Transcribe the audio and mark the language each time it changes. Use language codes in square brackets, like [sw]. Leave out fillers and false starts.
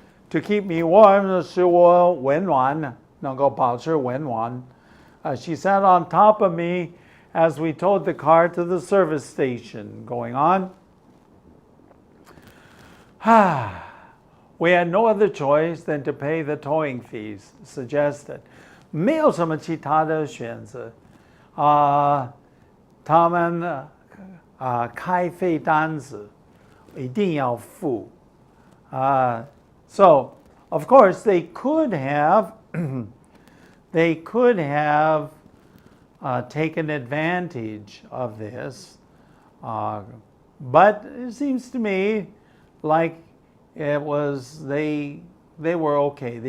[en] To keep me warm, [zh] 使我温暖，能够保持温暖. [en] She sat on top of me as we towed the car to the service station. Going on. We had no other choice than to pay the towing fees suggested. [zh] 没有什么其他的选择. 他们开费单子一定要付. [en] So, of course, they could have taken advantage of this, but it seems to me like it was they were okay.